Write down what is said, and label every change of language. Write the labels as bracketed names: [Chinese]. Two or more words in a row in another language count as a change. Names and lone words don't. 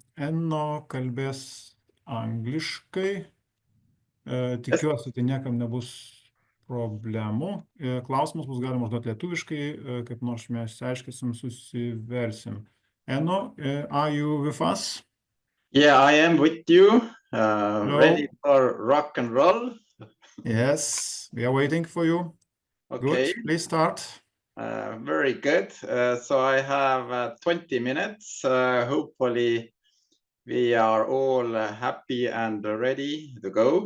[Lithuanian] Enno kalbės angliškai. Tikiuosi, tai niekam nebus problemų. Klausimus bus galima užduoti lietuviškai, kaip nors mes aiškisim, susiversim. Enno, [English] are you with us? Yeah, I am with you, ready for rock and roll. Yes, we are waiting for you. Okay. Good, please start. Very good. So I have 20 minutes. Hopefully we are all happy and ready to go.